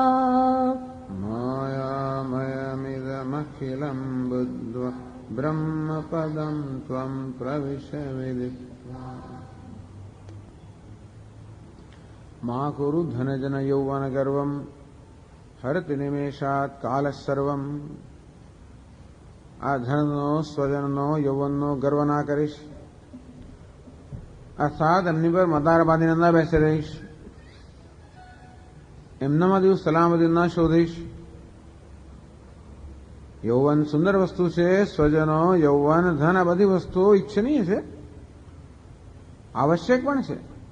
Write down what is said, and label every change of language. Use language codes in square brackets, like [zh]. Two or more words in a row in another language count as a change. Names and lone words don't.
[sa] मायामयमिदमखिलं बुद्ध्वा ब्रह्मपदं त्वं प्रविश विदित्वा मा कुरु धनजनयौवनगर्वं हरति निमेषात् कालः सर्वम् [gu] આ ધનનો સ્વજનનો યૌવનનો ગર્વ ના કરીશ અર્થાત એમની પર મદાર બાંધીને ના બેસી રહીશ એમનામાં દિવસ સલામતી ના શોધીશ યૌવન સુંદર વસ્તુ છે સ્વજનો યૌવન ધન આ બધી વસ્તુઓ ઈચ્છનીય છે આવશ્યક પણ છે